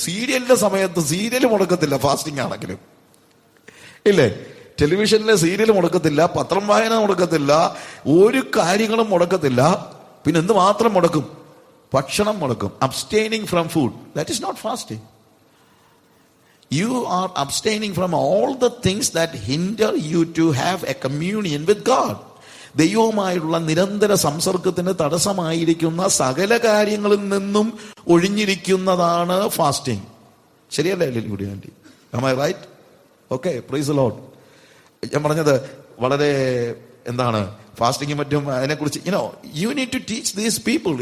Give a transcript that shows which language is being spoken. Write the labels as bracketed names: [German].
[Malayalam] സീരിയലിന്റെ സമയത്ത് serial മുടക്കത്തില്ല, fasting ആണെങ്കിലും ഇല്ലേ. ടെലിവിഷനിലെ സീരിയൽ മുടക്കത്തില്ല, പത്രം വായന മുടക്കത്തില്ല, ഒരു കാര്യങ്ങളും മുടക്കത്തില്ല. പിന്നെ എന്ത് മാത്രം മുടക്കും? ഭക്ഷണം മുടക്കും. [English] Abstaining from food, that is not fasting. You are abstaining from all the things that hinder you to have a communion with God. [Malayalam] ദൈവവുമായുള്ള നിരന്തര സംസർഗത്തിന് തടസ്സമായിരിക്കുന്ന സകല കാര്യങ്ങളിൽ നിന്നും ഒഴിഞ്ഞിരിക്കുന്നതാണ് ഫാസ്റ്റിംഗ്. ശരിയല്ലേ anti? [English] Am I right? Okay, praise the Lord. [Malayalam] ഞാൻ പറഞ്ഞത് വളരെ എന്താണ് ഫാസ്റ്റിംഗ് മറ്റും അതിനെക്കുറിച്ച് [English] You need to teach these people.